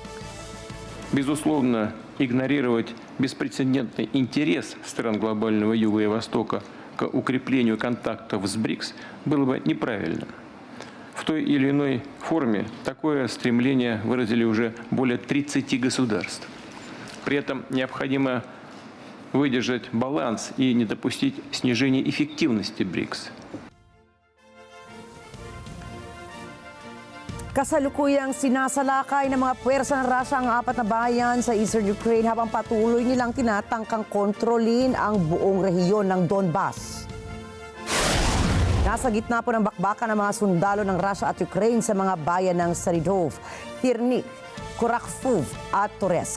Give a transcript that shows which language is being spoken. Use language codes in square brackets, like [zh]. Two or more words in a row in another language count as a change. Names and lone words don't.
[ru] Безусловно, игнорировать беспрецедентный интерес стран глобального Юга и Востока к укреплению контактов с БРИКС было бы неправильно. В той или иной форме такое стремление выразили уже более 30 государств. При этом необходимо выдержать баланс и не допустить снижения эффективности БРИКС. [tl] Kasalukuyang sinasalakay ng mga puwersa ng Russia ang 4 na bayan sa Eastern Ukraine habang patuloy nilang tinatangkang kontrolin ang buong rehiyon ng Donbas. Nasa gitna po ng bakbakan ng mga sundalo ng Russia at Ukraine sa mga bayan ng Saridov, Hirnik, Kurakfov at Toretsk.